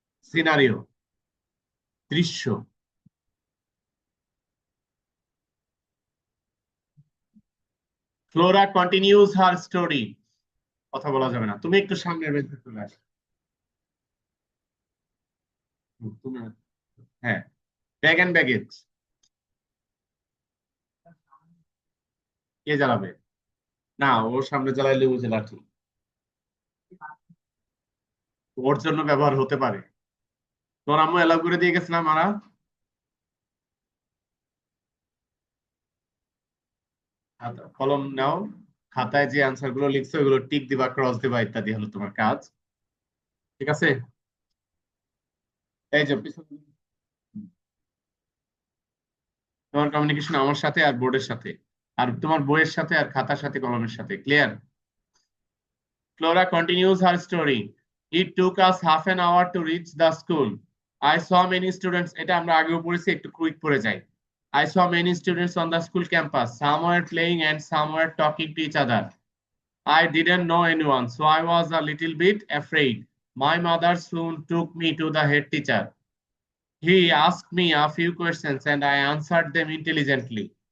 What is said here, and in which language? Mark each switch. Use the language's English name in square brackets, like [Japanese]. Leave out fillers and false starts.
[English] Scenario, দৃশ্য। Flora continues her story. [Bangla] কথা বলা যাবে না, তুমি একটু সামনের বেঞ্চে চলে আসো। হ্যাঁ, ব্যাগ এন্ড ব্যাগেজ কে জ্বালাবে? না, ওর সামনে জ্বালাইলে ওই যে লাঠি ওর জন্য ব্যবহার হতে পারে। তোর আম্মু এলাও করে দিয়ে গেছে না মারা? কলম নাও, খাতায় যে আনসার গুলো লিখছো ওগুলো টিক দিবা, ক্রস দিবা, ইত্যাদি হলো তোমার কাজ। ঠিক আছে? এই যে তোমার কমিউনিকেশন আমার সাথে আর বোর্ডের সাথে, আর তোমার বইয়ের সাথে আর খাতার সাথে কলমের সাথে। Clear? [English] Flora continues her story. It took us half an hour to reach the school. I saw many students. [Bangla] এটা আমরা আগেও পড়েছি, একটু কুইক পড়ে যাই। [English] I saw many students on the school campus. Some were playing and some were talking to each other. I didn't know anyone, so I was a little bit afraid. My mother soon took me to the head teacher. He asked me a few questions and I answered them intelligently.